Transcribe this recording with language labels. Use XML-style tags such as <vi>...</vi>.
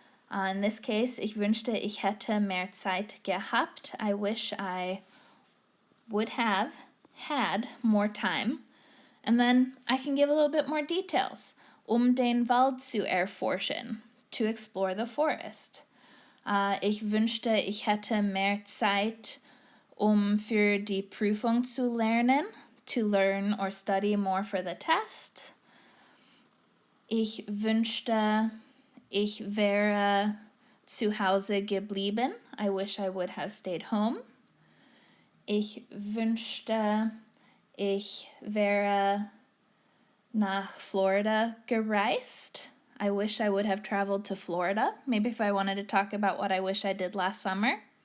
<en>In this case,</en> <de>ich wünschte, ich hätte mehr Zeit gehabt.</de> <en>I wish I would have had more time. And then I can give a little bit more details.</en> <de>Den Wald zu erforschen,</de> <en>to explore the forest.</en> <de>Ich wünschte, ich hätte mehr Zeit, für die Prüfung zu lernen,</de> <en>to learn or study more for the test.</en> <de>Ich wünschte, ich wäre zu Hause geblieben.</de> <en>I wish I would have stayed home.</en> <de>Ich wünschte, ich wäre nach Florida gereist.</de> <en>I wish I would have traveled to Florida. Maybe if I wanted to talk about what I wish I did last summer.</en>